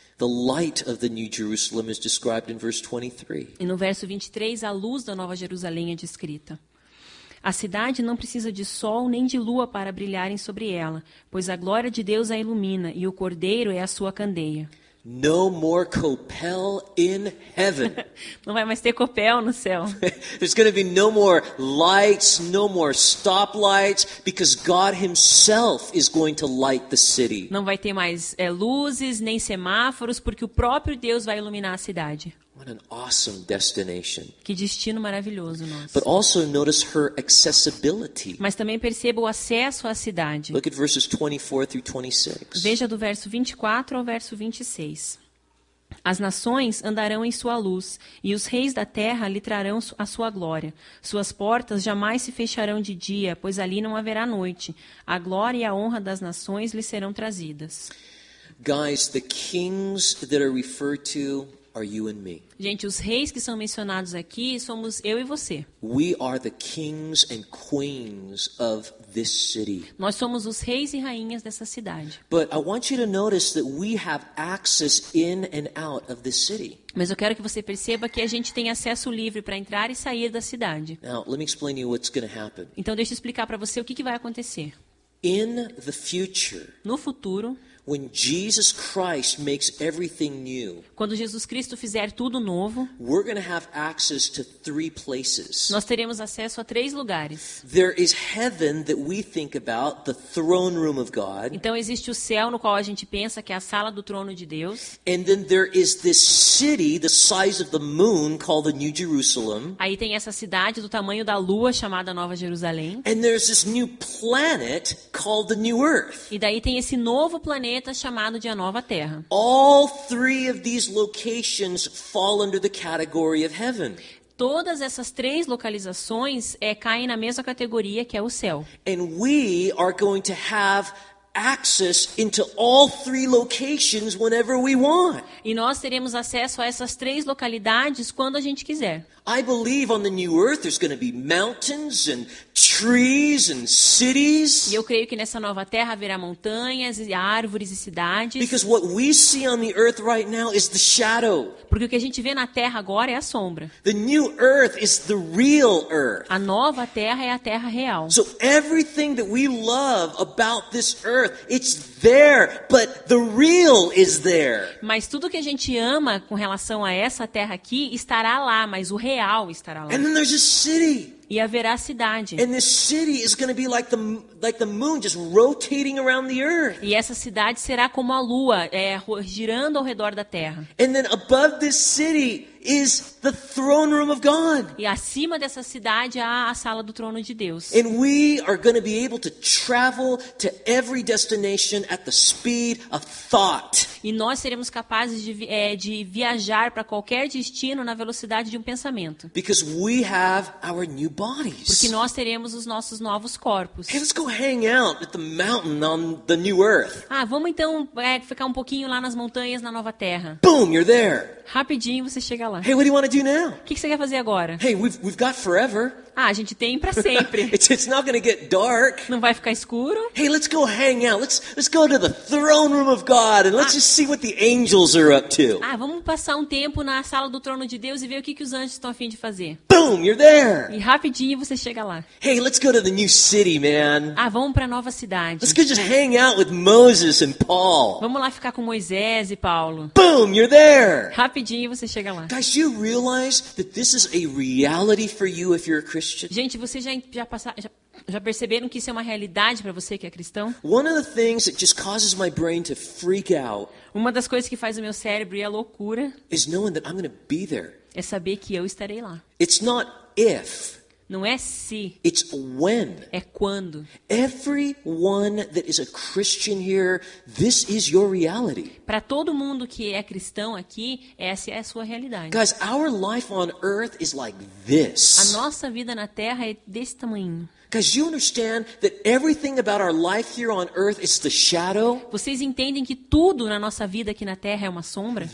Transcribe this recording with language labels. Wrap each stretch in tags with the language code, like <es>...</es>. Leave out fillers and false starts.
<en>The light of the New Jerusalem is described in verse 23.</en> <pt>E no verso 23, a luz da Nova Jerusalém é descrita. A cidade não precisa de sol nem de lua para brilharem sobre ela, pois a glória de Deus a ilumina e o Cordeiro é a sua candeia.</pt> <en>No more copel in heaven.</en> <pt>Não vai mais ter copel no céu.</pt> <en>There's going to be no more lights, no more stoplights, because God himself is going to light the city.</en> <pt>Não vai ter mais luzes nem semáforos, porque o próprio Deus vai iluminar a cidade.</pt> <en>What an awesome destination.</en> <pt>Que destino maravilhoso nosso.</pt> <en>But also notice her accessibility.</en> <pt>Mas também perceba o acesso à cidade.</pt> <en>Look at verses 24 through 26.</en> <pt>Veja do verso 24 ao verso 26. As nações andarão em sua luz, e os reis da terra lhe trarão a sua glória. Suas portas jamais se fecharão de dia, pois ali não haverá noite. A glória e a honra das nações lhe serão trazidas.</pt> <en>Guys, the kings that are referred to are you and me.</en> <pt>Gente, os reis que são mencionados aqui somos eu e você.</pt> <en>We are the kings and queens of this city.</en> <pt>Nós somos os reis e rainhas dessa cidade.</pt> <en>But I want you to notice that we have access in and out of this city.</en> <pt>Mas eu quero que você perceba que a gente tem acesso livre para entrar e sair da cidade.</pt> <en>Now, let me explain to you what's going to happen.</en> <pt>Então, deixa eu explicar para você o que vai acontecer.</pt> <en>In the future,</en> <pt>No futuro,</pt> <en>when Jesus Christ makes everything new,</en> <pt>quando Jesus Cristo fizer tudo novo,</pt> <en>we're going to have access to 3 places.</en> <pt>nós teremos acesso a 3 lugares.</pt> <en>There is heaven that we think about, the throne room of God.</en> <pt>Então, existe o céu no qual a gente pensa que é a sala do trono de Deus.</pt> <en>And then there is this city the size of the moon called the New Jerusalem.</en> <pt>Aí tem essa cidade do tamanho da lua chamada Nova Jerusalém.</pt> <en>And there's this new planet called the New Earth.</en> <pt>E daí tem esse novo planeta chamado de a Nova Terra.</pt> <en>All 3 of these locations fall under the category of heaven.</en> <pt>Todas essas 3 localizações caem na mesma categoria que é o céu.</pt> <en>And we are going to have access into all 3 locations whenever we want.</en> <pt>E nós teremos acesso a essas 3 localidades quando a gente quiser.</pt> <en>I believe on the new earth there's going to be mountains and trees and cities.</en> <pt>E eu creio que nessa nova terra haverá montanhas, e árvores e cidades.</pt> <en>Because what we see on the earth right now is the shadow.</en> <pt>Porque o que a gente vê na terra agora é a sombra.</pt> <en>The new earth is the real earth.</en> <pt>A nova terra é a terra real.</pt> <en>So everything that we love about this earth, it's there, but the real is there.</en> <pt>Mas tudo que a gente ama com relação a essa terra aqui estará lá, mas o real estará lá.</pt> <en>And then there's a city.</en> <pt>E haverá cidade.</pt> <en>And this city is going to be like the moon just rotating around the earth.</en> <pt>E essa cidade será como a lua, girando ao redor da terra.</pt> <en>And then above this city is the throne room of God.</en> <pt>E acima dessa cidade há a sala do trono de Deus.</pt> <en>And we are going to be able to travel to every destination at the speed of thought.</en> <pt>E nós seremos capazes de viajar para qualquer destino na velocidade de um pensamento.</pt> <en>Because we have our new</en> <pt>Porque</pt> <en>bodies.</en> <pt>nós teremos os nossos novos corpos.</pt> <en>Hey, let's go hang out at the mountain on the new earth.</en> <pt>Ah, vamos então ficar um pouquinho lá nas montanhas na nova terra.</pt> <en>Boom, you're there.</en> <pt>Rapidinho você chega lá.</pt> <en>Hey, what do you want to do now?</en> <pt>O que você quer fazer agora?</pt> <en>Hey, we've got forever.</en> <pt>Ah, a gente tem para sempre.</pt> <en>It's not going to get dark.</en> <pt>Não vai ficar escuro?</pt> <en>Hey, let's go hang out. Let's go to the throne room of God and let's just see what the angels are up to.</en> <pt>Ah, vamos passar um tempo na sala do trono de Deus e ver o que os anjos estão a fim de fazer.</pt> <en>Boom, you're there.</en> <pt>E rapidinho você chega lá.</pt> <en>Hey, let's go to the new city, man.</en> <pt>Ah, vamos para a nova cidade.</pt> <en>Let's go just hang out with Moses and Paul.</en> <pt>Vamos lá ficar com Moisés e Paulo.</pt> <en>Boom, you're there.</en> <pt>Rapidinho você chega lá.</pt> <en>Guys, you realize that this is a reality for you if you're a Christian?</en> <pt>Gente, vocês já perceberam que isso é uma realidade para você que é cristão?</pt> <en>One of the things that just causes my brain to freak out</en> <pt>Uma das coisas que faz o meu cérebro ir à loucura</pt> <en>is knowing that I'm going to be there.</en> <pt>é saber que eu estarei lá.</pt> <en>It's not if,</en> <pt>Não é se,</pt> <en>it's when.</en> <pt>é quando.</pt> <en>Everyone that is a Christian here, this is your reality.</en> <pt>Para todo mundo que é cristão aqui, essa é a sua realidade.</pt> <en>Guys, our life on earth is like</en> <pt>A</pt> <en>this.</en> <pt>nossa vida na Terra é desse tamanho.</pt> <en>Guys, you understand that everything about our life here on earth is the shadow?</en> <pt>Vocês entendem que tudo na nossa vida aqui na Terra é uma sombra?</pt>